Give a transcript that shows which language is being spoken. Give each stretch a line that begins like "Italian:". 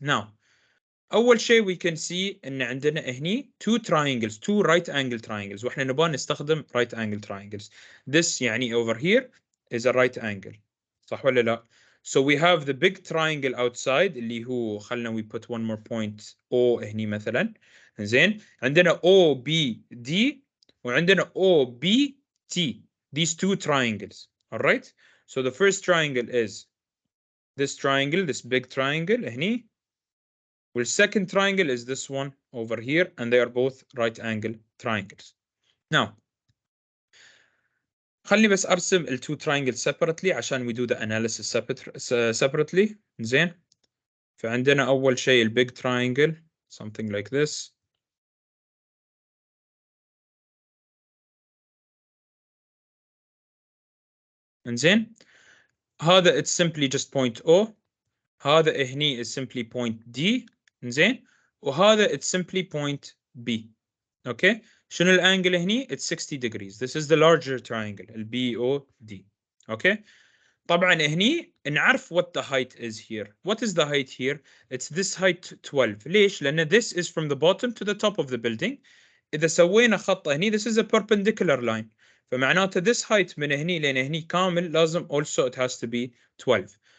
English: Now أول شيء we can see
Arabic: إن عندنا هني
English: two triangles, two right angle triangles
Arabic: وإحنا نبغى نستخدم
English: right angle triangles. This يعني over here is a right angle.
Arabic: صح ولا لا؟
English: So we have the big triangle outside
Arabic: اللي هو خلنا
English: we put one more point O هني مثلا.
Arabic: زين عندنا OBD وعندنا OBT.
English: These two triangles. All right. So the first triangle is this triangle, this big triangle هني. Well, second triangle is this one over here, and they are both right angle triangles. Now,
Arabic: خلني بس أرسم ال
English: two triangles separately عشان we do the analysis separately.
Arabic: زين. فعندنا أول شيء ال
English: big triangle, something like this.
Arabic: زين.
English: هذا it's simply just point O. هذا هني is simply point D.
Arabic: زين.
English: وهذا it's simply point B. Okay.
Arabic: شنو الانجل هني؟
English: It's 60 degrees. This is the larger triangle, ال BOD. Okay.
Arabic: طبعا هني نعرف
English: what the height is here. What is the height here? It's this height 12. ليش؟ لأن this is from the bottom to the top of the building. إذا سوينا خط هني this is a perpendicular line. فمعناته this height
Arabic: من هني لين هني كامل لازم
English: also it has to be 12.